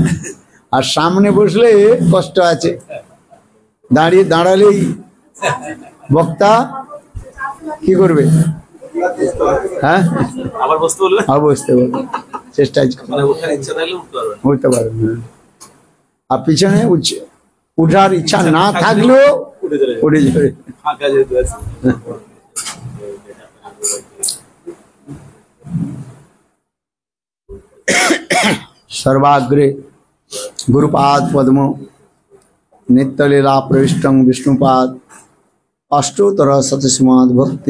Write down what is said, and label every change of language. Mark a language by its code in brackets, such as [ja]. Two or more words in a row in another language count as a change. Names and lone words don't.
[bn] আর সামনে বসলে কষ্ট আছে, দাঁড়ালেই বক্তা কি করবে? হ্যাঁ, আবার বসতে বলবে, চেষ্টা উঠতে পারবে না। আর পিছনে উঠার ইচ্ছা না থাকলেও উঠে যাবে। [sa] सर्वाग्रे गुरुपाद पद्म नित्यलीला प्रविष्टं विष्णुपाद अष्टोत्तर शतश्रीमद् भक्ति